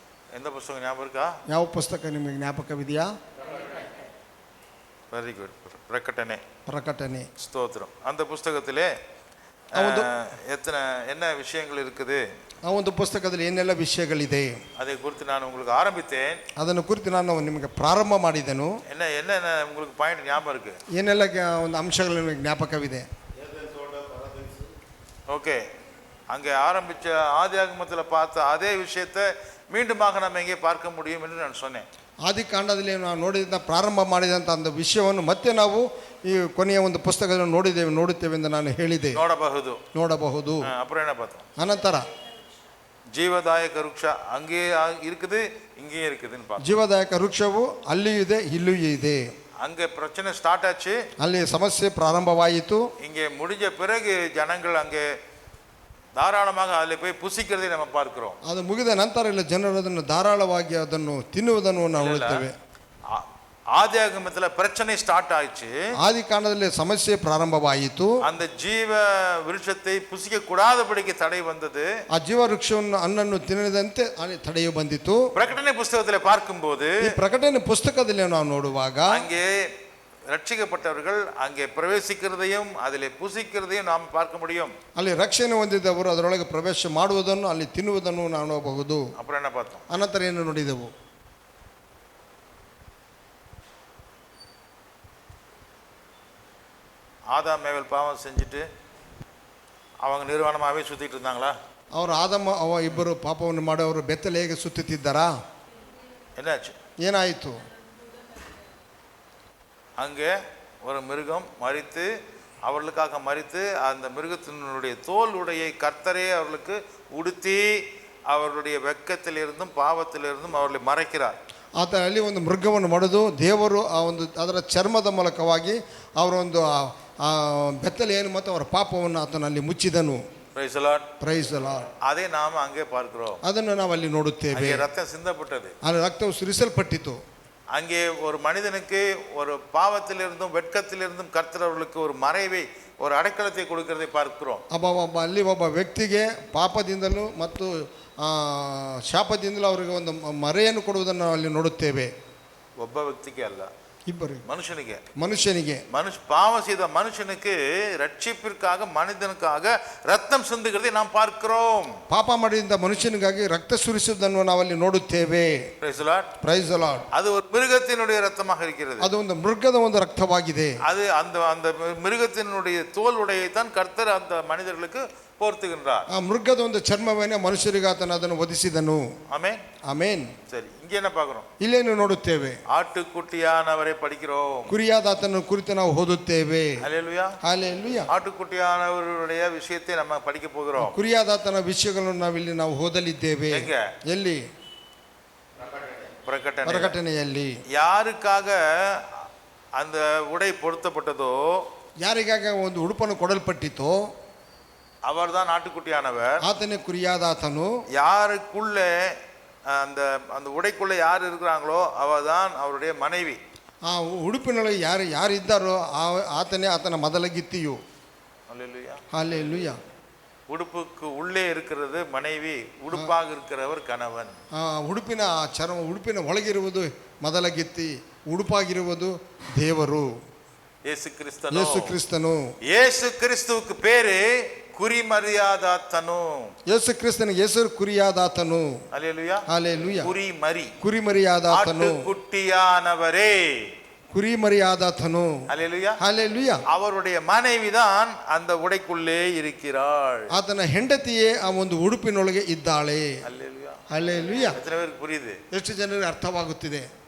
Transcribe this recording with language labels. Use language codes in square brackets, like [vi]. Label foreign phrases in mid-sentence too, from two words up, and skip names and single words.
[ta] எந்த புஸ்தகம் ஞாபகம் இருக்கா? [kn] ಯಾವ ಪುಸ್ತಕ ನಿಮಗೆ ಜ್ಞಾಪಕವಿದೆಯಾ? [en] very good. [ta] பிரகடனை. [kn] ಪ್ರಕಟಣೆ. [ta] ஸ்தோத்திரம். அந்த புஸ்தகத்திலே என்ன விஷயங்கள் இருக்குது? [kn] ಆ ಒಂದು ಪುಸ್ತಕದಲ್ಲಿ ಏನೆಲ್ಲ ವಿಷಯಗಳಿದೆ [ta] அதை குறித்து நான் உங்களுக்கு ஆரம்பித்தேன். [kn] ಅದನ್ನು ಕುರಿತು ನಾನು ನಿಮಗೆ ಪ್ರಾರಂಭ ಮಾಡಿದೆನು. [ta] என்ன உங்களுக்கு பாயிண்ட் ஞாபகம் இருக்கு? [kn] ಏನೆಲ್ಲ ಒಂದು ಅಂಶಗಳು ನಿಮಗೆ ಜ್ಞಾಪಕವಿದೆ? [ta] ஓகே, அங்கே ஆரம்பிச்ச ஆதியாகமத்தில் பார்த்த அதே விஷயத்தை மீண்டுமாக நம்ம எங்கே பார்க்க முடியும் என்று நான் சொன்னேன். [kn] ಆದಿಕಾಂಡದಲ್ಲಿ ನಾವು ನೋಡಿದ ಪ್ರಾರಂಭ ಮಾಡಿದಂಥ ಒಂದು ವಿಷಯವನ್ನು ಮತ್ತೆ ನಾವು ಈ ಕೊನೆಯ ಒಂದು ಪುಸ್ತಕದಲ್ಲಿ ನೋಡುತ್ತೇವೆ ಎಂದು ನಾನು ಹೇಳಿದೆ. ನೋಡಬಹುದು. [ta] அப்புறம் என்ன பார்த்தோம்? [kn] ಅನಂತರ [ta] ஜீவதாயக ವೃಕ್ಷ அங்கே இருக்குது, இங்கேயும் இருக்குதுன்னு பார்த்தோம். [kn] ಜೀವದಾಯಕ ವೃಕ್ಷವು ಅಲ್ಲಿಯೂ ಇದೆ, ಇಲ್ಲಿಯೂ ಇದೆ. [ta] அங்கே பிரச்சனை ஸ்டார்ட் ஆச்சு, [kn] ಅಲ್ಲಿ ಸಮಸ್ಯೆ ಪ್ರಾರಂಭವಾಯಿತು. [ta] இங்கே முடிஞ்ச பிறகு ஜனங்கள் அங்கே தாராளமாக அதில் போய் புசிக்கிறதை நம்ம பார்க்கிறோம். [kn] ಅದು ಮುಗಿದ ನಂತರ ಇಲ್ಲ ಜನರು ಅದನ್ನು ಧಾರಾಳವಾಗಿ ಅದನ್ನು ತಿನ್ನುವುದನ್ನು ನಾವು ನೋಡುತ್ತೇವೆ. [ta] ஆதியாகமத்துல பிரச்சனை ஸ்டார்ட் ஆயிடுச்சு. [kn] ஆதிகாண்டದಲ್ಲಿ ಸಮಸ್ಯೆ ಪ್ರಾರಂಭವಾಯಿತು. [ta] அந்த ஜீவ விருட்சத்தை புசிக்க கூடாதபடிக்கு தடை வந்தது. [kn] ಆ ಜೀವ ವೃಕ್ಷವನ್ನು ಹಣ್ಣನ್ನು ತಿನ್ನದಂತೆ ತಡೆಯು ಬಂದಿತು. [ta] பிரகடனை புஸ்தகத்தில் பார்க்கும்போது, [kn] ಈ ಪ್ರಕಟಣೆ ಪುಸ್ತಕದಲ್ಲಿ ನಾವು ನೋಡುವಾಗ [ta] அங்கே ரட்சிக்கப்பட்டவர்கள் அங்கே பிரவேசிக்கிறதையும் அதிலே புசிக்கிறதையும் நாம் பார்க்க முடியும். [kn] ಅಲ್ಲಿ ರಕ್ಷಣೆ ಹೊಂದಿದವರು ಅದರೊಳಗೆ ಪ್ರವೇಶ ಮಾಡುವುದನ್ನು ಅಲ್ಲಿ ತಿನ್ನುವುದನ್ನು ನಾವು ನೋಡಬಹುದು. [ta] அப்புறம் என்ன பார்த்தோம்? [kn] ಅನಂತರ ಏನು ನೋಡಿದೆವು? [ta] ஆதாம் ஏவல் பாவம் செஞ்சுட்டு அவங்க நிர்வாணமாகவே சுற்றிட்டு இருந்தாங்களா? [kn] ಅವರು ಆದಮ ಅವ ಇಬ್ಬರು ಪಾಪವನ್ನು ಮಾಡಿ ಅವರು ಬೆತ್ತಲೆಗೆ ಸುತ್ತುತ್ತಿದ್ದಾರಾ? [ta] என்னாச்சு? [kn] ಏನಾಯಿತು? [ta] அங்கே ஒரு மிருகம் மரித்து, அவர்களுக்காக மரித்து, அந்த மிருகத்தினுடைய தோல் உடையை கர்த்தரே அவர்களுக்கு உடுத்தி அவர்களுடைய வெட்கத்திலிருந்தும் பாவத்திலிருந்தும் அவர்களை மறைக்கிறார். [kn] ಆತ ಅಲ್ಲಿ ಒಂದು ಮೃಗವನ್ನು ಮಡಿದು ದೇವರು ಆ ಒಂದು ಅದರ ಚರ್ಮದ ಮೂಲಕವಾಗಿ ಅವರ ಒಂದು ಬೆತ್ತಲೆಯನ್ನು ಮತ್ತು ಅವರ ಪಾಪವನ್ನು ಆತನಲ್ಲಿ ಮುಚ್ಚಿದನು. [en] Praise the Lord. Praise the Lord. [ta] அதை நாம் அங்கே பார்க்கிறோம். [kn] ಅದನ್ನು ನಾವು ಅಲ್ಲಿ ನೋಡುತ್ತೇವೆ. [ta] ரத்தம் சிந்தப்பட்டது, [kn] ಅಲ್ಲಿ ರಕ್ತವು ಸುರಿಸಲ್ಪಟ್ಟಿತು. [ta] அங்கே ஒரு மனிதனுக்கு ஒரு பாவத்திலிருந்தும் வெட்கத்திலிருந்தும் கர்த்தர் அவர்களுக்கு ஒரு மறைவை, ஒரு அடைக்கலத்தை கொடுக்கிறதை பார்க்கிறோம். [kn] ಅಲ್ಲಿ ಒಬ್ಬ ವ್ಯಕ್ತಿಗೆ ಪಾಪದಿಂದಲೂ ಮತ್ತು ಶಾಪದಿಂದಲೂ ಅವರಿಗೆ ಒಂದು ಮರೆಯನ್ನು ಕೊಡುವುದನ್ನು ನಾವು ಅಲ್ಲಿ ನೋಡುತ್ತೇವೆ. ಒಬ್ಬ ವ್ಯಕ್ತಿಗೆ ಅಲ್ಲ, ಇಬ್ಬರಿಗೆ, [ta] மனுஷனிಗೆ பாவம் செய்த மனுஷனுக்கு ரட்சிப்பிற்காக மனிதனுக்காக ரத்தம் சிந்துகிறதை நாம் பார்க்கிறோம். [kn] ಪಾಪ ಮಾಡಿದ ಮನುಷ್ಯನಿಗಾಗಿ ರಕ್ತ ಸುರಿಸುವುದನ್ನು ನಾವು ಅಲ್ಲಿ ನೋಡುತ್ತೇವೆ. [en] Praise the Lord. Praise the Lord. [ta] அது ஒரு மிருகத்தினுடைய ரத்தமாக இருக்கிறது. [kn] ಅದು ಒಂದು ಮೃಗದ ಒಂದು ರಕ್ತವಾಗಿದೆ. [ta] அது அந்த மிருகத்தினுடைய தோல் உடையை தான் கர்த்தர் அந்த மனிதர்களுக்கு போர்த்துகின்றார். [kn] ಆ ಮೃಗದ ಒಂದು ಚರ್ಮವನ್ನೇ ಮನುಷ್ಯರಿಗೆ ಆತನು ಅದನ್ನು ಒದಿಸಿದನು. ಆಮೆನ್. ಆಮೆನ್. [ta] சரி, இங்க என்ன பார்க்கிறோம்? [kn] ಇಲ್ಲೇನು ನೋಡುತ್ತೇವೆ? [ta] ஆட்டுக்குட்டியானவரை படிக்கிறோம். [kn] ಕುರಿಯಾದ ಆತನ ಕುರಿತು ನಾವು ಓದುತ್ತೇವೆ. [ta] ஹல்லேலூயா. ஹல்லேலூயா. ஆட்டுக்குட்டியானவருடைய விஷயத்தை நம்ம படிக்க போகிறோம். [kn] ಕುರಿಯಾದ ಆತನ ವಿಷಯಗಳನ್ನು ನಾವು ಓದಲಿದ್ದೇವೆ. ಎಲ್ಲಿ? ಪ್ರಕಟಣೆಯಲ್ಲಿ. [ta] ಯಾರಿಗಾಗ அந்த உடை பொருத்தப்பட்டதோ, [kn] ಯಾರಿಗಾಗ ಒಂದು ಉಡುಪನ್ನು ಕೊಡಲ್ಪಟ್ಟಿತೋ [ta] அவர் தான் ஆட்டுக்குட்டியானவர். [kn] ಆತನೇ ಕುರಿಯಾದ ಆತನು. [ta] யாருக்குள்ள அந்த உடைக்குள்ள யார் இருக்கிறாங்களோ அவர் தான் அவருடைய மனைவி. [kn] ಆ ಉಡುಪಿನೊಳಗೆ ಯಾರು ಇದ್ದಾರೋ ಆತನೇ ಆತನ ಮೊದಲ ಗಿತ್ತಿಯು. [ta] ஹல்லேலூயா. ஹல்லேலூயா. உடுப்புக்கு உள்ளே இருக்கிறது மனைவி, உடுப்பாக இருக்கிறவர் கணவன். [kn] ಉಡುಪಿನ ಉಡುಪಿನ ಒಳಗಿರುವುದು ಮೊದಲ ಗಿತ್ತಿ, ಉಡುಪಾಗಿರುವುದು ದೇವರು ಯೇಸು ಕ್ರಿಸ್ತನು. [ta] ಯೇಸು ಕ್ರಿಸ್ತುவுக்கு பேரு ಕುರಿಮರಿಯಾದಾತನು. [kn] ಯೇಸು ಕ್ರಿಸ್ತನಿಗೆ ಹೆಸರು ಕುರಿಯಾದಾತನು. ಹಲ್ಲೇಲೂಯಾ. ಹಲ್ಲೇಲೂಯಾ. ಕುರಿಮರಿಯಾದಾತನು, [ta] ஆட்டுக்குட்டியானவரே, [kn] ಕುರಿಮರಿಯಾದಾತನು. [ta] ஹல்லேலூயா. ஹல்லேலூயா. அவருடைய மனைவிதான் அந்த உடைக்குள்ளே இருக்கிறாள். [kn] ಆತನ ಹೆಂಡತಿಯೇ ಆ ಒಂದು ಉಡುಪಿನೊಳಗೆ ಇದ್ದಾಳೆ. [ta] ஹல்லேலூயா. ஹல்லேலூயா. எத்தனை பேருக்கு புரியுது? [kn] ಎಷ್ಟು ಜನರಿಗೆ ಅರ್ಥವಾಗುತ್ತಿದೆ?